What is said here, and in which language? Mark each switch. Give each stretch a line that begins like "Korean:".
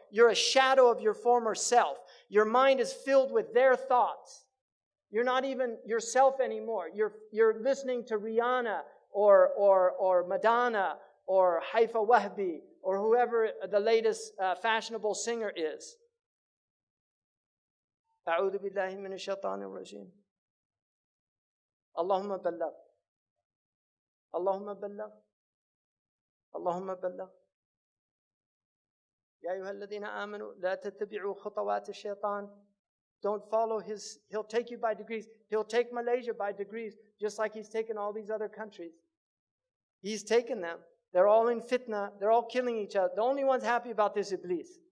English: You're a shadow of your former self. Your mind is filled with their thoughts. You're not even yourself anymore. You're listening to Rihanna or Madonna or Haifa Wahbi or whoever the latest fashionable singer is.
Arabic: أعوذ بالله من الشيطان الرجيم. اللهم بلغ. اللهم بلغ. اللهم بلغ. يا أيها الذين آمنوا لا تتبعوا خطوات الشيطان.
English: Don't follow his, he'll take you by degrees. He'll take Malaysia by degrees, just like he's taken all these other countries. He's taken them. They're all in fitna. They're all killing each other. The only one's happy about this Iblis.